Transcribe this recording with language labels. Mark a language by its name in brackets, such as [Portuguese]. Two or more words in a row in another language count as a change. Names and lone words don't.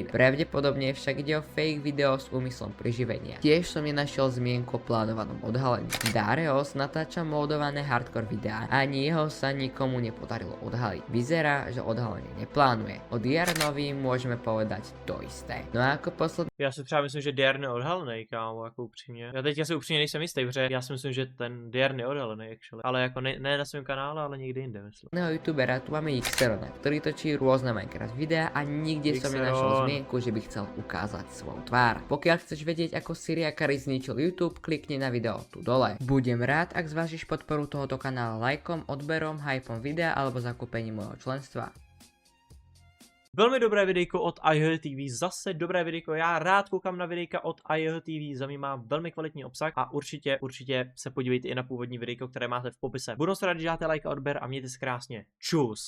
[Slovak] Pravdepodobne však ide o fake video s úmyslom priživenia. Tiež som nenašiel zmienku o plánovanom odhalení. Darius natáča módované hardcore videá a ani jeho sa nikomu nepodarilo odhaliť. Vyzerá, že odhalenie neplánuje. O Diarnovi môžeme povedať to isté. No a ako posledný [Czech] Já si třeba myslím, že Diarn je odhalený, kámo, jako upřímně. Já teďka si upřímně nejsem jistý, protože já si myslím, že ten Diarn je odhalený, actually. Ale jako ne na svém kanále, ale někde jinde, myslím. [Slovak] youtubera tu máme Xerona, ktorý točí rôzne Minecraft videá a nikde som nenašiel zmienku, že by chcel ukázať svoju tvár. Pokiaľ chceš vedieť, ako si Yakari zničil YouTube, klikni na video tu dole. Budem rád, ak zvážiš podporu tohoto kanála lajkom, odberom, hypom videa alebo zakúpením môjho členstva. [Czech] Velmi dobré videjko od iHeartTV, zase dobré videjko, já rád koukám na videjka od iHeartTV, za mě má velmi kvalitní obsah a určitě se podívejte i na původní videjko, které máte v popise. Budu se rád, že dáte like a odběr a mějte se krásně. Čus!